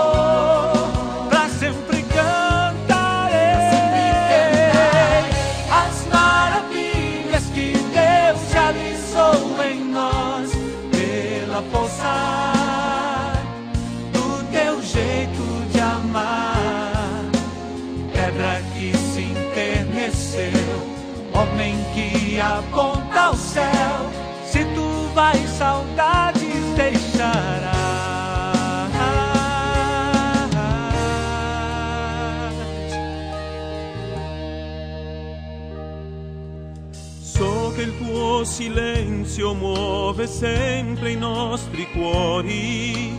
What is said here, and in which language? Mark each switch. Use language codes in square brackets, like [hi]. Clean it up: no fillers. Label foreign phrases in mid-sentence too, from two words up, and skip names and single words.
[pt] Pra sempre cantarei as maravilhas que Deus realizou em nós, pela força do teu jeito de amar. Pedra que se enterneceu, homem que aponta ao céu. Se tu vais, saudades deixarás. [it] So che il tuo silenzio muove sempre i nostri cuori.